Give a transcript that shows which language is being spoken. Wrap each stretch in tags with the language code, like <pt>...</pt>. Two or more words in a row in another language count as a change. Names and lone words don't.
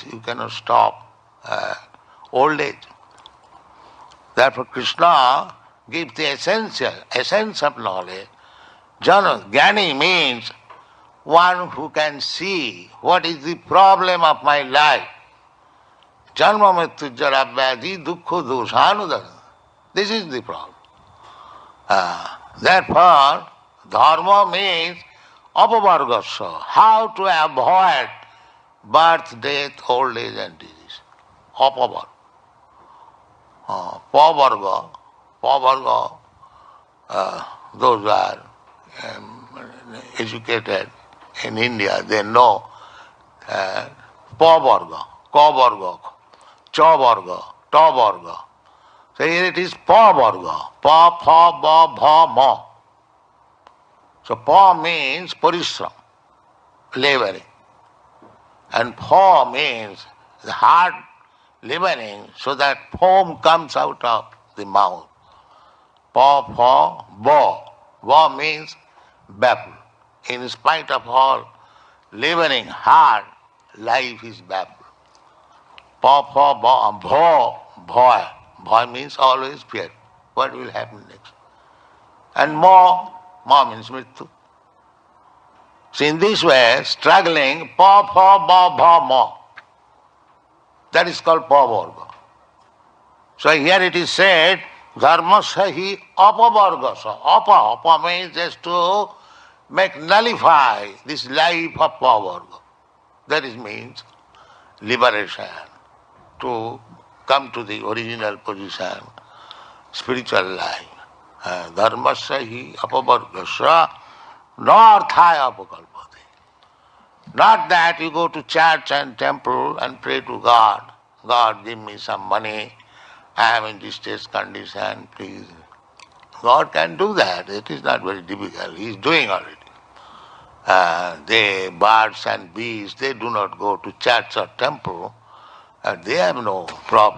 <en>You cannot stop old age. Therefore Krishna gives the essence of knowledge. Jnani means one who can see what is the problem of my life.</en> <sa>जन्म मृत्यु जरा व्याधि दुःख दोषानुदन.</sa> <en>This is the problem. Therefore, dharma means āpavargyasya, how to avoid birth, death, old age and disease. Āpavarga. Pavarga, those who are educated in India, they know pavarga, kavarga, chavarga, tavarga. So here it is pavarga, pa, pha, ba, bha, ma. So pa means parishram, laboring. And pha means the hard laboring so that foam comes out of the mouth. Pa, pha, ba. Ba means baffled. In spite of all laboring hard, life is baffled. Pa, pha, ba, bha, bha. Bha means always fear. What will happen next? And ma means mrityu. So in this way, struggling, pa, pha, ba, bha, ma. That is called pavarga. So here it is said,</en> <sa>धर्मस्य आपवर्ग्यस्य.</sa> <en>Apa means just to nullify this life of pavarga. That is means liberation, to come to the original position, spiritual life.</en> <sa>धर्मस्य आपवर्ग्यस्य नार्थायोपकल्पते.</sa> <en>Not that you go to church and temple and pray to God, God give me some money, I am in distress condition, please. God can do that, it is not very difficult, He is doing already. The birds and bees, they do not go to church or temple, they have no problem.</en>